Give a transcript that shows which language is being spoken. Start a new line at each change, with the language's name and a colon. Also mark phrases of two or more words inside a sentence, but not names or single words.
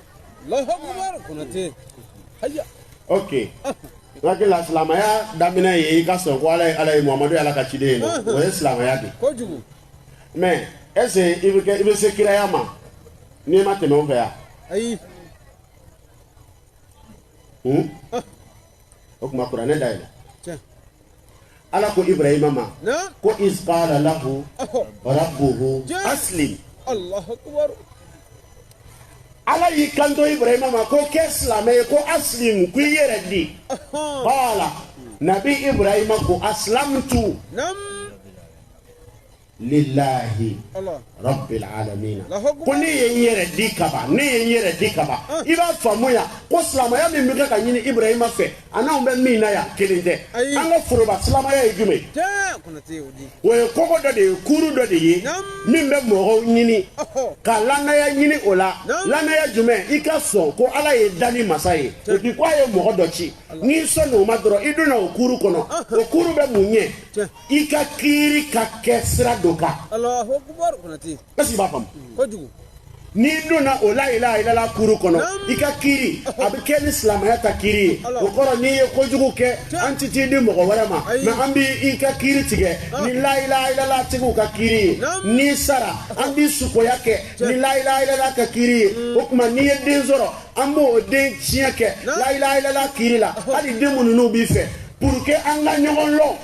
Arabic: الله أكبر kunati.
Bambara: Ok. Lakila silamaya daminɛ ye i ka sɔn ko ala ye Muhamadu ye ala ka ciden ye o ye silamaya de
French: mais est ce que
Bambara: i bɛ se kiraya ma n'i ma tɛmɛ o fɛ yan ayi o tuma kuranɛ dayɛlɛ ala ko Ibrahima ma ko
Arabic: إذ قال له ربه أسلم. الله أكبر.
Bambara: Ala y'i kanto Ibrahima ma ko kɛ silamɛ ye ko aslim ko i yɛrɛ di.
Arabic: قال نبي
Bambara: Ibrahima ko
Arabic: أسلمت لله رب العالمين.
Bambara: Ko ne ye n yɛrɛ di kaban ne ye n yɛrɛ di kaban i b'a faamuya ko silamɛya min bɛ kɛ ka ɲini Ibrahima fɛ a n'anw bɛ min na yan kelen tɛ an ka foroba silamɛya ye jumɛn o ye kɔgɔ dɔ de ye kuru dɔ de ye min bɛ mɔgɔw ɲini ka lanaya ɲini o la lanaya jumɛn i ka sɔn ko ala ye dani masa ye
French: et puis
Bambara: ko a ye mɔgɔ dɔ ci n'i sɔn n'o ma dɔrɔn i donna o kuru kɔnɔ o kuru bɛ mun ɲɛ i ka kiiri ka kɛ sira dɔ kan.
Arabic: الله أكبر kunati.
French: Est-ce que
Bambara: b'a faamu kojugu n'i donna o
Arabic: لا إله إلا الله
Bambara: kuru kɔnɔ i ka kiiri a bɛ kɛ ni silamɛya ta kiiri ye o kɔrɔ n'i ye kojugu kɛ an tɛ t'i di mɔgɔ wɛrɛ ma mais an b'i ka kiiri tigɛ ni
Arabic: لا إله إلا الله
Bambara: tigiw ka kiiri ye n'i sara an b'i sukoya kɛ ni
Arabic: لا إله إلا الله
Bambara: ka kiiri ye o tuma n'i ye den sɔrɔ an b'o den tiɲɛ kɛ
Arabic: لا إله إلا الله
Bambara: kiiri la hali den minnu b'i fɛ
French: pour que
Bambara: an ka ɲɔgɔn lɔn.